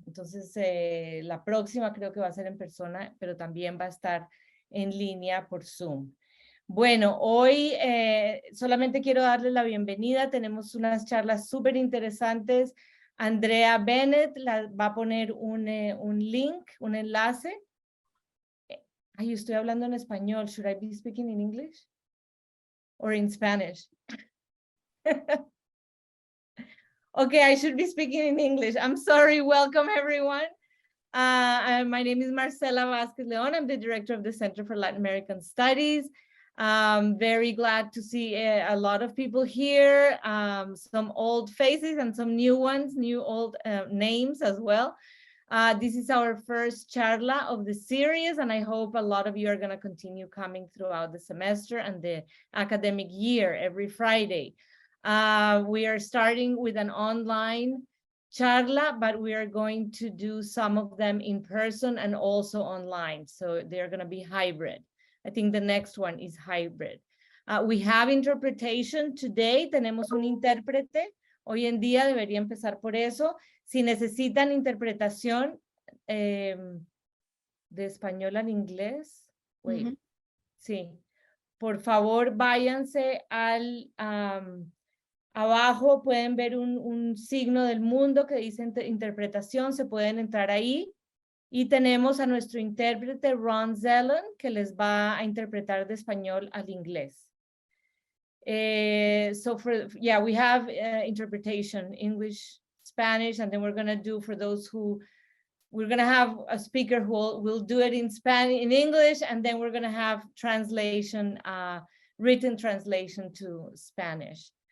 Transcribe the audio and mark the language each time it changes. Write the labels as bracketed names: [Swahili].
[Spanish] Entonces, la próxima creo que va a ser en persona, pero también va a estar en línea por Zoom. Bueno, hoy solamente quiero darles la bienvenida. Tenemos unas charlas súper interesantes. Andrea Bennett va a poner un link, un enlace. Ay, estoy hablando en español. [English] Should I be speaking in English? Or in Spanish? Okay, I should be speaking in English. I'm sorry. Welcome, everyone. My name is Marcela Vázquez León. I'm the director of the Center for Latin American Studies. Very glad to see a lot of people here, some old faces and some new ones, old names as well. This is our first charla of the series, and I hope a lot of you are going to continue coming throughout the semester and the academic year every Friday. We are starting with an online charla, but we are going to do some of them in person and also online. So they're going to be hybrid. I think the next one is hybrid. We have interpretation today. [Spanish] Tenemos un intérprete. Hoy en día debería empezar por eso. Si necesitan interpretación de español al inglés, [English] wait, [Spanish] sí. Por favor, váyanse al... abajo pueden ver un signo del mundo que dice interpretación, se pueden entrar ahí. Y tenemos a nuestro intérprete Ron Zellen, que les va a interpretar de español al inglés. [English] So we have interpretation, English, Spanish, and then we're going to do for those who, we're going to have a speaker who will do it in Spanish, in English, and then we're going to have translation, written translation to Spanish.